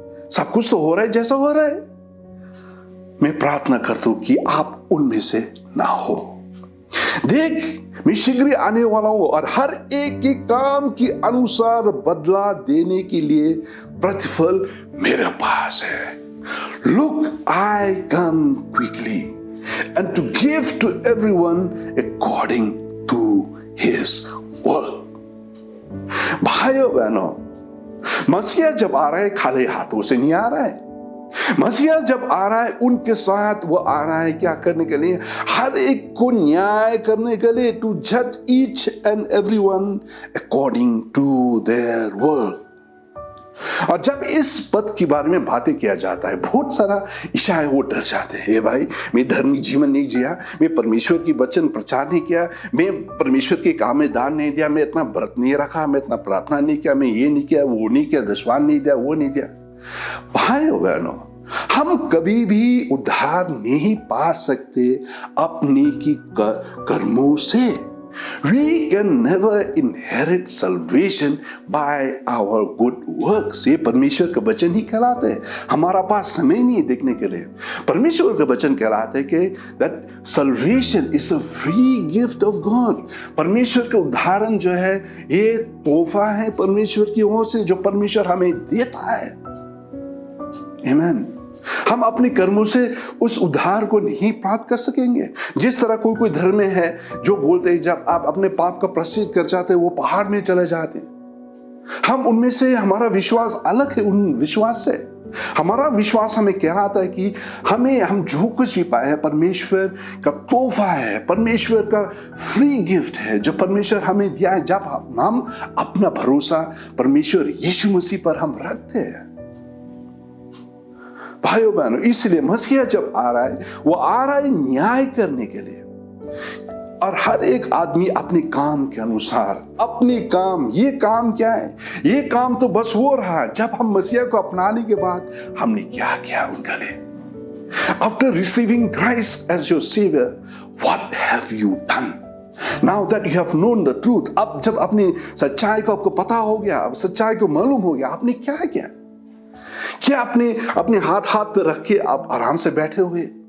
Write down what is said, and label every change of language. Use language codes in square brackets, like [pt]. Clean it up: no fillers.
[hi] सब कुछ तो हो रहा है जैसा हो रहा है। मैं प्रार्थना करता हूं कि आप उनमें से ना हो। देख, मैं शीघ्र आने वाला हूं और हर एक के काम के अनुसार बदला देने के लिए प्रतिफल मेरे पास है। [en] Look, I come quickly and to give to everyone according to his work. [hi] भाइयों बहनों, मसीहा जब आ रहा है खाली हाथों से नहीं आ रहा है। मसीहा जब आ रहा है उनके साथ वो आ रहा है क्या करने के लिए? हर एक को न्याय करने के लिए, [en] to judge each and everyone according to their work. [hi] और जब इस पद के बारे में बातें किया जाता है, बहुत सारा ईसाई वो डर जाते हैं, भाई मैं धार्मिक जीवन नहीं जिया, मैं परमेश्वर की वचन प्रचार नहीं किया, मैं परमेश्वर के काम में दान नहीं दिया, मैं इतना व्रत नहीं रखा, मैं इतना प्रार्थना नहीं किया, मैं ये नहीं किया, वो नहीं किया, दशवान नहीं दिया, वो नहीं दिया। भाइयों बहनों, हम कभी भी उद्धार नहीं पा सकते अपनी की कर्मों से। [en] We can never inherit salvation by our good works. [hi] ये परमेश्वर का वचन ही कहलाता है। हमारा पास समय नहीं है देखने के लिए। परमेश्वर का वचन कहलाता है कि [en] that salvation is a free gift of God. [hi] परमेश्वर का उदाहरण जो है ये तोहफा है परमेश्वर की ओर से जो परमेश्वर हमें देता है। [en] Amen. [hi] हम अपने कर्मों से उस उद्धार को नहीं प्राप्त कर सकेंगे। जिस तरह कोई धर्म में है जो बोलते हैं जब आप अपने पाप का प्रायश्चित कर जाते हैं वो पहाड़ में चले जाते हैं। हम उनमें से, हमारा विश्वास अलग है उन विश्वास से। हमारा विश्वास हमें कहलाता है कि हम जो कुछ भी पाए हैं परमेश्वर का तोहफा है, परमेश्वर का फ्री गिफ्ट है जो परमेश्वर हमें दिया है। जब हम अपना भरोसा परमेश्वर यीशु मसीह पर हम रखते हैं। भाइयों बहनों, इसलिए मसीहा जब आ रहा है वो आ रहा है न्याय करने के लिए, और हर एक आदमी अपने काम के अनुसार अपने काम। ये काम क्या है? ये काम तो बस वो रहा जब हम मसीहा को अपनाने के बाद हमने क्या किया उनके लिए। [en] After receiving Christ as your Savior, what have you done? Now that you have known the truth, [hi] अब जब अपनी सच्चाई को आपको पता हो गया, अब सच्चाई को मालूम हो गया, आपने क्या किया? क्या अपने हाथ पे रख के आप आराम से बैठे हुए?